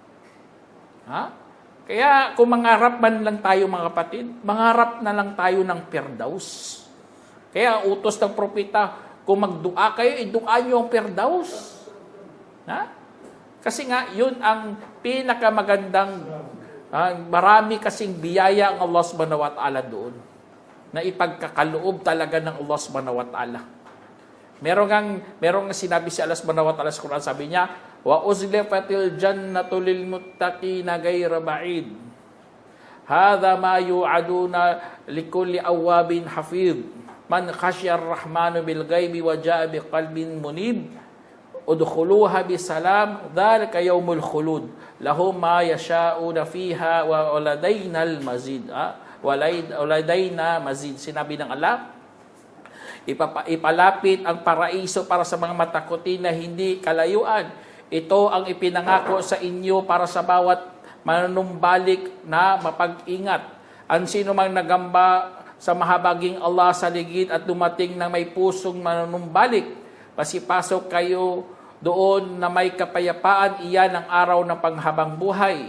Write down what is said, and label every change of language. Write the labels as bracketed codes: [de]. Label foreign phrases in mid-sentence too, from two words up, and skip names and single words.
[tl] Kaya kung mangarap man lang tayo mga kapatid, mangarap na lang tayo ng Firdaus. Kaya utos ng propeta, kung magdua kayo, idua nyo ang Firdaus. Kasi nga, yun ang pinakamagandang, marami kasing biyaya ang Allah [ar] سبحانه وتعالى [tl] doon. na ipagkakaloob talaga ng Allah [ar] سبحانه وتعالى. [tl] Merong sinabi si Allah [ar] سبحانه وتعالى [tl] sa Quran, sabi niya, [ar] وأزلفت الجنة للمتقين غير بعيد. هذا ما توعدون لكل أواب حفيظ. من خشي الرحمن بالغيب وجاء بقلب منيب. ادخلوها بسلام ذلك يوم الخلود. لهم ما يشاءون فيها ولدينا مزيد. ولدينا مزيد. [tl] Sinabi ng Allah, ipalapit ang paraiso para sa mga matakutin na hindi kalayuan. Ito ang ipinangako sa inyo para sa bawat manunumbalik na mapag-ingat. Ang sino mang nagamba sa mahabaging Allah sa ligid at dumating na may pusong manunumbalik, pasipasok kayo doon na may kapayapaan, iyan ang araw ng panghabang buhay.